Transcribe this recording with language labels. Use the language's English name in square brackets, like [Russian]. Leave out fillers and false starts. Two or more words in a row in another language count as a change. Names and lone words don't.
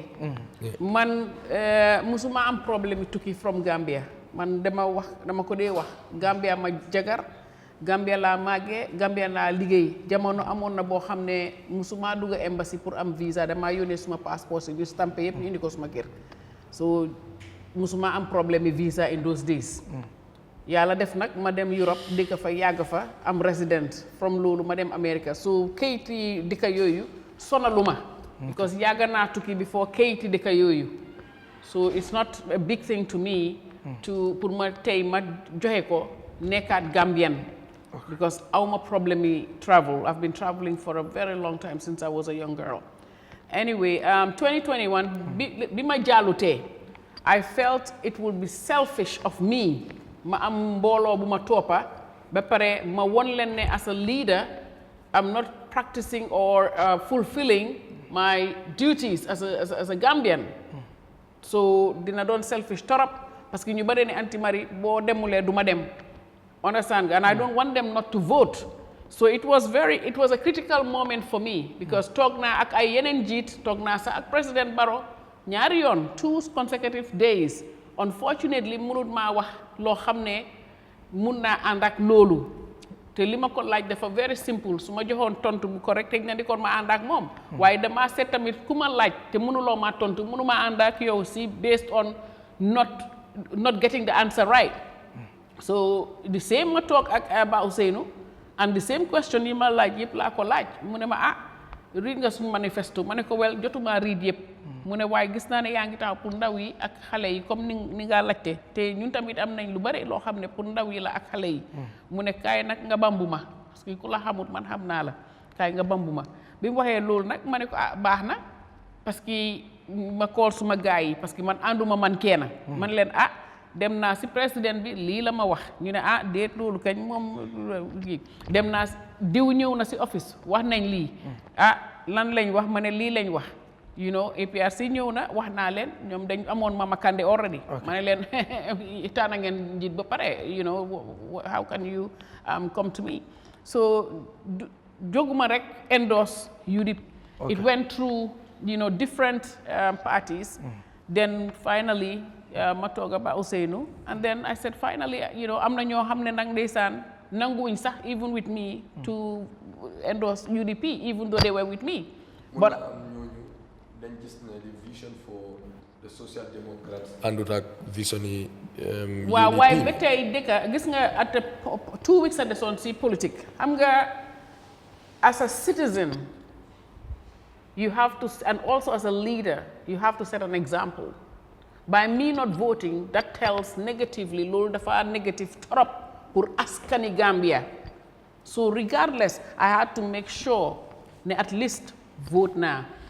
[Wolof] man musuma am problème tukki from Gambia man dama ko dee wax Gambia ma jagar Gambia laa màggee Gambia laa liggéey jamono amoon na boo xam ne musuma dugg embassy pour am visa damaa yónnee suma passeport si ñu stampé yëpp ñu indi ko suma kër so musuma am problème visa [English] in those days [Wolof] yàlla def nag ma dem Europe dëkk fa yàgg fa am [English] resident from [Wolof] loolu ma dem America so kayiti dëkk yooyu sonaluma because yàgg naa tukki before kayiti dëkk yooyu [English] so it's not a big thing to me [Wolof] pour ma tey ma joxe ko nekkaat [English] Gambian because awma problem travel I've been traveling for a very long time since I was a young girl anyway [Wolof] 2021 bi ma jàllutee [English] I felt it would be selfish of me [Wolof] ma am mbooloo bu ma toppa ba pare ma won leen ne [English] as a leader I'm not practicing or fulfilling my duties as a Gambian [Wolof] so dina doon selfish torop parce que ñu bare ne anti mari boo demulee du ma dem [English] understand and I don't want them not to vote So it was a critical moment for me because [Wolof] toog naa ak ay yeneen njiit toog naa sax ak président Barrow ñaari yoon [English] 2 consecutive days [Wolof] unfortunately mënut maa wax loo xam ne mun naa ànd ak loolu te li ma ko laaj dafa [English] very simple [Wolof] su ma joxoon tontu bu correct te di kon ma ànd ak moom waaye damaa seet tamit ku ma laaj te mënuloo maa tontu mënuma ànd ak yow si [English] based on not getting the answer right so the same [Wolof] ma toog ak Ba Ousainou [English] and the same question [Wolof] yi ma laaj yëpp laa ko laaj mu ne ma read nga suñu manifesto ma ne ko wel jotuma read yëpp mu ne waaye gis naa ne yaa ngi taxaw pour ndaw yi ak xale yi comme ni nga laajte te ñun tamit am nañ lu bari loo xam ne pour ndaw yi la ak xale yi mu ne kaay nag nga bambu ma parce que ku la xamut man xam naa la kaay nga bambu ma bi mu waxee loolu nag ma ne ko baax na parce que ma kool suma gars yi parce que man ànduma man kenn man leen dem naa si président bi lii la ma wax ñu ne déet loolu kañ moom dem naa diw ñëw na si office wax nañ lii lan lañ wax ma ne lii lañ wax you know APRC ñëw na wax naa leen ñoom dañ amoon Mama Kandeh already ma ne leen taana ngeen njiit ba pare [English] you know how can you come to me so [Wolof] jóguma rek endorse UDP [English] it went through different parties then finally [Wolof] ma toog Ba Ousainou [English] and then I said finally [Wolof] am na ñoo xam ne nag ndeysaan nanguwuñ sax [English] even with me to endorse UDP even though they were with me but [Wolof] dañ gis ne [English] the vision for the social democrats [Wolof] àndut ak vision yi waaw waaye ba tey dëkk gis nga [English] at 2 weeks [Wolof] a desoon si politique xam nga [English] as a citizen you have to and also as a leader you have to set an example by me not voting that tells negatively [Wolof] loolu dafa negative trop pour askani Gambia [English] so regardless I had to make sure ne at least vote naa